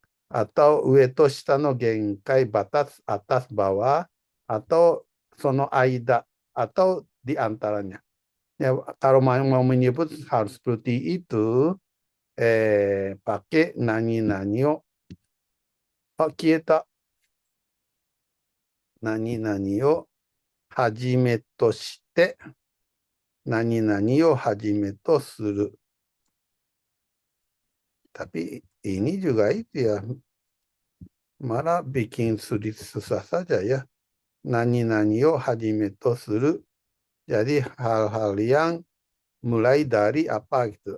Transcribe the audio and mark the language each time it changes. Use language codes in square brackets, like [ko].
[id] Atau [ja] ue to shita no genkai, [id] batas atas bawah, atau [ja] sono aida, [id] atau di antaranya. Ya, kalau mau menyebut hal seperti itu, pakai nani o. [ja] Oh, 消えた。何々をはじめとして、何々をはじめとする。 [id] Tapi ini juga itu ya, malah bikin susah saja ya. [ja] Nani-nani o hajime to suru. [id] Jadi hal-hal yang mulai dari apa gitu.